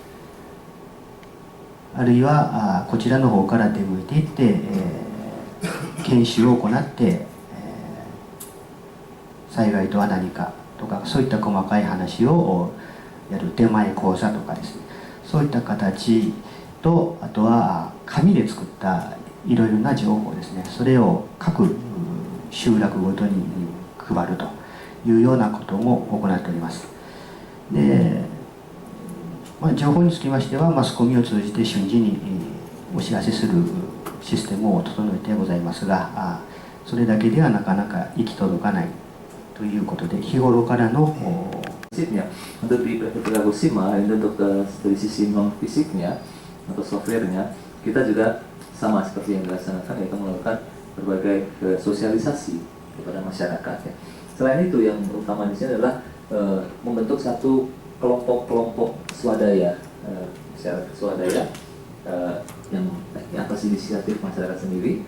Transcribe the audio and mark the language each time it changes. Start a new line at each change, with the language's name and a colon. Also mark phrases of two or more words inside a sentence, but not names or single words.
Japanese: あるいはこちらの方から出向いていって、研修を行って、災害とは何かとか、そういった細かい話をやる手前講座とかですね、そういった形と、あとは紙で作ったいろいろな情報ですね、それを各集落ごとに配るというようなことも行っております。で、情報につきましてはマスコミを通じて瞬時にお知らせするシステムを整えてございますが、それだけではなかなか行き届かないということで、日頃からの
Indonesian: fisiknya untuk di Kagoshima, untuk dari sisi non fisiknya atau softwarenya, kita juga sama seperti yang dilaksanakan, yaitu melakukan berbagai sosialisasi kepada masyarakat ya. Selain itu, yang utama di sini adalah membentuk satu kelompok-kelompok swadaya, masyarakat swadaya yang atas inisiatif masyarakat sendiri.